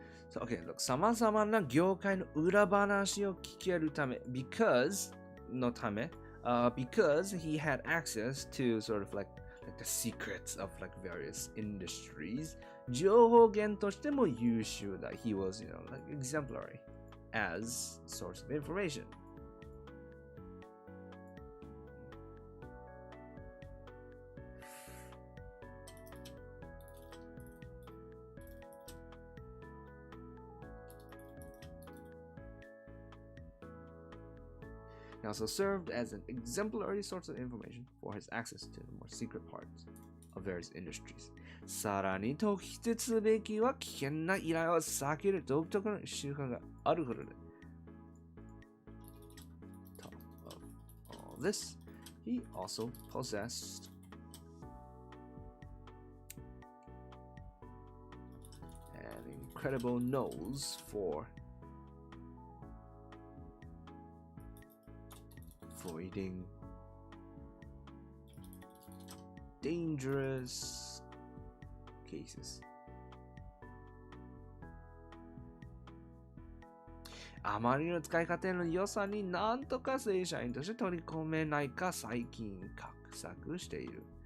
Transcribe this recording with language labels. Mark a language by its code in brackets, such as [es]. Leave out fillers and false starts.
[en] So, okay, look, [ja] 様々な業界の裏話を聞けるため、 [en] because [ja] のため、 [en] because he had access to sort of like the secrets of like various industries. [ja] 情報源としても優秀だ。 [en] He was, like exemplary as source of information. He also served as an exemplary source of information for his access to the more secret parts of various industries. [ja] さらに特筆すべきは危険な依頼を避ける独特の習慣があることで。 [en] Top of all this, he also possessed an incredible nose for avoiding dangerous cases. [ja] あまりの使い方の良さになんとか正社員として取り込めないか最近画策している。